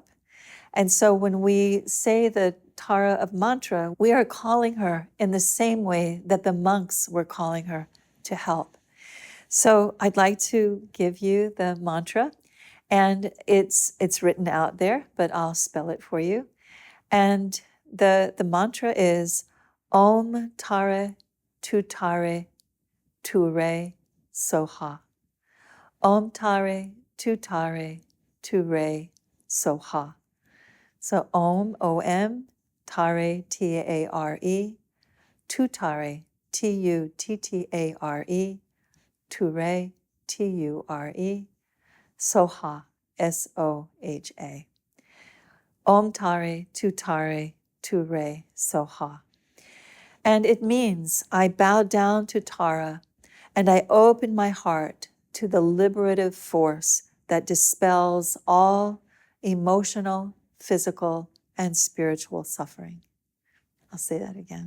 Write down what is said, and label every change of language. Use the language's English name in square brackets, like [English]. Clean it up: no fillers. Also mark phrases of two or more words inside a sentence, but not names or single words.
[English] And so when we say the Tara of mantra, we are calling her in the same way that the monks were calling her to help. So I'd like to give you the mantra, and it's written out there, but I'll spell it for you. And the mantra is [Sanskrit] ॐ तारे तु तारे तु रे स्वाहा. ॐ तारे तु तारे तु रे स्वाहा. [English] So Om, O-M, Tare, T-A-R-E, Tu Tare, T-U-T-T-A-R-E, Ture, T-U-R-E, Soha, S-O-H-A. [Sanskrit] ॐ तारे, तु तारे, तु रे, स्वाहा. [English] And it means I bow down to Tara and I open my heart to the liberative force that dispels all emotional, physical, and spiritual suffering. I'll say that again.